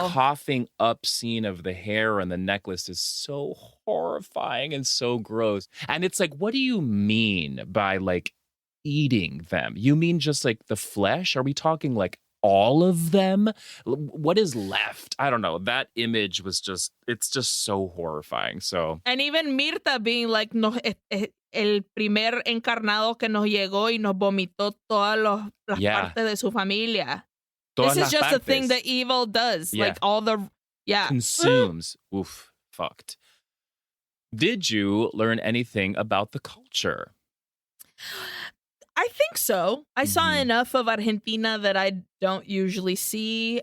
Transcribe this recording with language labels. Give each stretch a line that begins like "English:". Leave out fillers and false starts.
English: The coughing up scene of the hair and the necklace is so horrifying and so gross. And it's like, what do you mean by like eating them? You mean just like the flesh? Are we talking like all of them? What is left? I don't know. That image was just, it's just so horrifying. So, and even Mirta being like, no,
Spanish: el primer encarnado que nos llegó y nos vomitó todas las partes de su familia.
English: This is just a thing that evil does. Like all the, consumes. Oof, fucked. Did you learn anything about the culture? I think so. I saw enough of Argentina that I don't usually see.